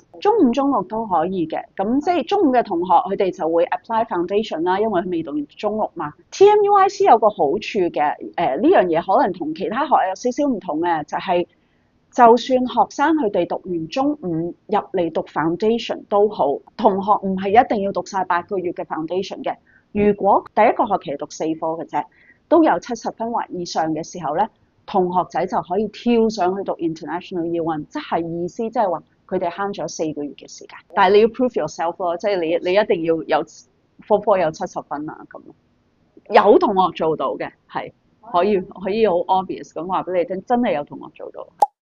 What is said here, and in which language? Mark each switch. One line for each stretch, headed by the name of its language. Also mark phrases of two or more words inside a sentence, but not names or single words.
Cantonese: 中5、中6都可以嘅，咁即係中5嘅同學佢哋就會
English: apply foundation
Cantonese: 啦，因為佢未讀完中6嘛。TMUIC 有個好處嘅，呢樣嘢可能同其他學校有少少唔同嘅，就係就算學生佢哋讀完中5入嚟讀 foundation 都好，同學唔係一定要讀晒8個月嘅 foundation 嘅。如果第一個學期讀4科嘅啫，都有70分或以上嘅時候咧，同學仔就可以跳上去讀 International Year One，即係意思即係話佢哋慳咗4個月嘅時間。但係你要
English: prove yourself
Cantonese: 咯，即係你一定要有科有70分啊咁。有同學做到嘅，係可以好 obvious 咁話俾你聽，真係有同學做到。